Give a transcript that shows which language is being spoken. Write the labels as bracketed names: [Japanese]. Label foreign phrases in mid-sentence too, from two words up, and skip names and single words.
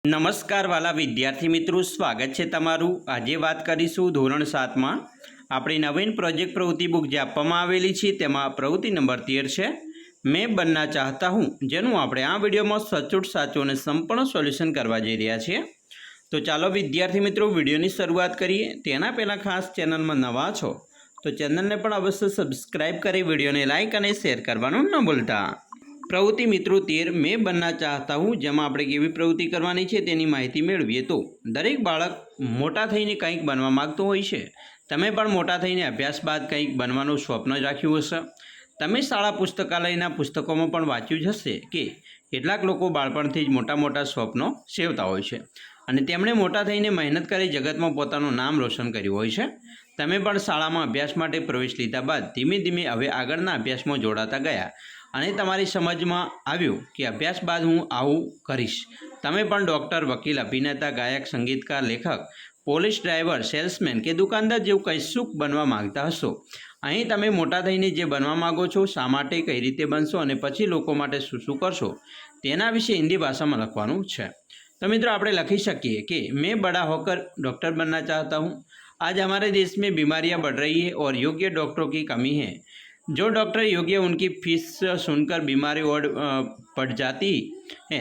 [Gujarati] નમસ્કાર વાલા વિદ્યાર્થી મિત્રો, સ્વાગત છે તમારું। આજે વાત કરીશું ધોરણ 7માં આપણી નવીન પ્રોજેક્ટ પ્રવૃત્તિ બુક જે આપવામાં આવેલી છે તેમાં પ્રવૃત્તિ નંબર 13 છે [Hindi] मैं बनना चाहता हूँ, [Gujarati] જેનું આપણે આ વિડીયોમાં સચોટ સાચું અને સંપૂર્ણ સોલ્યુશન કરવા જઈ રહ્યા છીએ। તો ચાલો વિદ્યાર્થી મિત્રો વિડીયોની શરૂઆત કરીએ। તેના પહેલાં ખાસ ચેનલમાં નવા છો તો ચેનલને પણ અવશ્ય સબસ્ક્રાઈબ કરી વિડીયોને લાઇક અને શેર કરવાનું ન ભૂલતા। [Hindi] प्रवृत्ति मित्रों 13 मैं बनना चाहता हूँ, [Gujarati] જેમાં આપણે કેવી પ્રવૃત્તિ કરવાની છે તેની માહિતી મેળવીએ। તો દરેક બાળક મોટા થઈને કંઈક બનવા માગતો હોય છે। તમે પણ મોટા થઈને અભ્યાસ બાદ કંઈક બનવાનું સ્વપ્ન રાખ્યું હશે। તમે શાળા પુસ્તકાલયના પુસ્તકોમાં પણ વાંચ્યું જ હશે કે કેટલાક લોકો બાળપણથી જ મોટા મોટા સ્વપ્નો સેવતા હોય છે અને તેમણે મોટા થઈને મહેનત કરી જગતમાં પોતાનું નામ રોશન કર્યું હોય છે। તમે પણ શાળામાં અભ્યાસ માટે પ્રવેશ લીધા બાદ ધીમે ધીમે હવે આગળના અભ્યાસમાં જોડાતા ગયા અને તમારી સમજમાં આવ્યું કે અભ્યાસ બાદ હું આવું કરીશ। તમે પણ ડૉક્ટર, વકીલ, અભિનેતા, ગાયક, સંગીતકાર, લેખક, પોલીસ, ડ્રાઈવર, સેલ્સમેન કે દુકાનદાર જેવું કશુંક બનવા માગતા હશો। અહીં તમે મોટા થઈને જે બનવા માગો છો, શા માટે, કઈ રીતે બનશો અને પછી લોકો માટે શું શું કરશો તેના વિશે [Hindi] हिंदी भाषा में [Gujarati] લખવાનું છે। તો મિત્રો આપણે લખી શકીએ કે [Hindi] मैं बड़ा होकर डॉक्टर बनना चाहता हूँ। आज हमारे देश में बीमारियां बढ़ रही है और योग्य डॉक्टरों की कमी है। जो डॉक्टर योग्य उनकी फीस सुनकर बीमारी और पड़ जाती है।